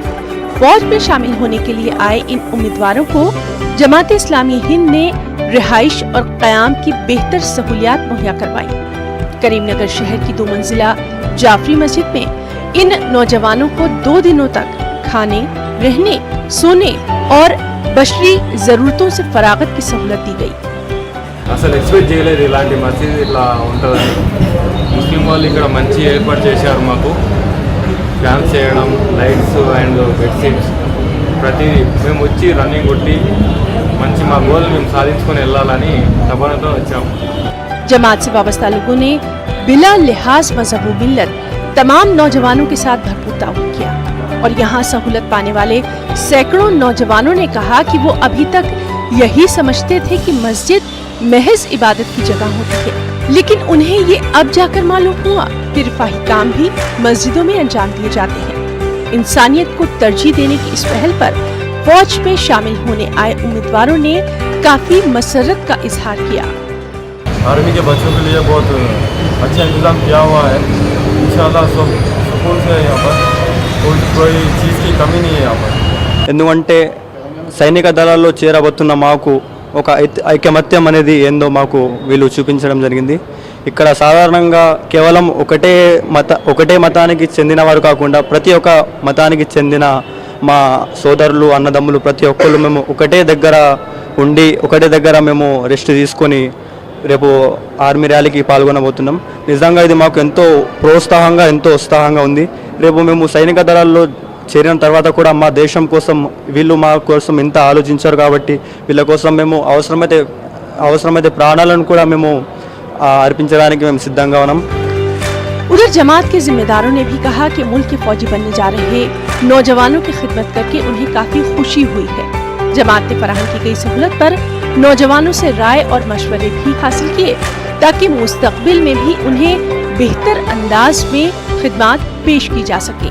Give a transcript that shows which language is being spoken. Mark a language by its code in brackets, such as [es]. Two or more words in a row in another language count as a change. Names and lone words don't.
[ur] فوج میں شامل ہونے کے لیے آئے ان امیدواروں کو جماعت اسلامی ہند نے رہائش اور قیام کی بہتر سہولیات مہیا کروائی۔ کریم نگر شہر کی 2 منزلہ جعفری مسجد میں ان نوجوانوں کو 2 دنوں تک کھانے، رہنے، سونے اور بشری ضرورتوں سے فراغت کی سہولت دی گئی۔ [te] అసలు ఎక్స్పెక్ట్ చేయలేదు ఇలాంటి మసీద్ ఇట్లా ఉంటుందని। ముస్లిం వాళ్ళు ఇక్కడ మంచి ఏర్పాటు చేశారు మాకు, ఫ్యాన్స్ చేయడం, [en] lights and bedsheets [te] ప్రతి మేము వచ్చి రన్నింగ్ కొట్టి మంచి మా గోల్ మేము సాధించుకొని వెళ్ళాలని తపనతో వచ్చాము। [ur] جماعت سے وابستہ لوگوں نے بلا لحاظ مذہب و ملت تمام نوجوانوں کے ساتھ بھرپور تعاون کیا، اور یہاں سہولت پانے والے سینکڑوں نوجوانوں نے کہا کہ وہ ابھی تک یہی سمجھتے تھے کہ مسجد محض عبادت کی جگہ ہوتی ہے، لیکن انہیں یہ اب جا کر معلوم ہوا کہ رفاہی کام بھی مسجدوں میں انجام دیے جاتے ہیں۔ انسانیت کو ترجیح دینے کی اس پہل پر فوج میں شامل ہونے آئے امیدواروں نے کافی مسرت کا اظہار کیا۔ آرمی کے بچوں کے لیے بہت اچھا انتظام کیا ہوا ہے۔ انشاءاللہ سب سکون سے یہاں پر کوئی چیز کی کمی نہیں ہے یہاں پر۔ [te] ఎందుకంటే సైనిక దళాల్లో చేరబోతున్న మాకు ఒక ఐకమత్యం అనేది ఏందో మాకు వీళ్ళు చూపించడం జరిగింది। ఇక్కడ సాధారణంగా కేవలం ఒకటే మతానికి చెందిన వారు కాకుండా ప్రతి ఒక్క మతానికి చెందిన మా సోదరులు, అన్నదమ్ములు ప్రతి ఒక్కళ్ళు మేము ఒకటే దగ్గర ఉండి ఒకటే దగ్గర మేము రెస్ట్ తీసుకొని రేపు [en] army rally [te] పాల్గొనబోతున్నాం। నిజంగా ఇది మాకు ఎంతో ప్రోత్సాహంగా, ఎంతో ఉత్సాహంగా ఉంది। రేపు మేము సైనిక దళాల్లో చేరిన తర్వాత కూడా మా దేశం కోసం వీళ్ళు మా కోసం ఇంత ఆలోచించారు కాబట్టి వీళ్ళ కోసం మేము అవసరమైతే ప్రాణాలను కూడా మేము अर्पिंचడానికి మేము సిద్ధంగా ఉన్నాం। [ur] ادھر جماعت کے ذمہ داروں نے بھی کہا کہ ملک کے فوجی بننے جا رہے نوجوانوں کی خدمت کر کے انہیں کافی خوشی ہوئی ہے. جماعت نے فراہم کی گئی سہولت پر نوجوانوں سے رائے اور مشورے بھی حاصل کیے، تاکہ مستقبل میں بھی انہیں بہتر انداز میں خدمت پیش کی جا سکے.